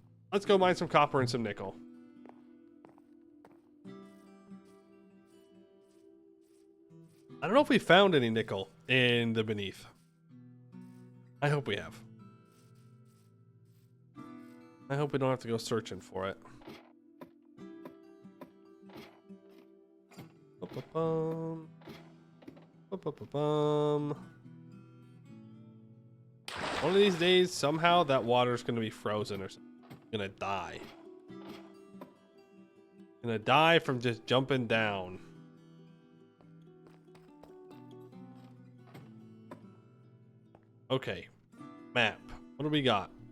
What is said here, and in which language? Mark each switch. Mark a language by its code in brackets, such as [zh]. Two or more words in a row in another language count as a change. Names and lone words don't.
[en] Let's go mine some copper and some nickel. I don't know if we found any nickel in the beneath. I hope we have. I hope we don't have to go searching for it. Ba-ba-bum. Ba-ba-ba-bum. One of these days, somehow that water's gonna be frozen or something. I'm gonna die. Gonna die from just jumping down. Okay, map. What do we got?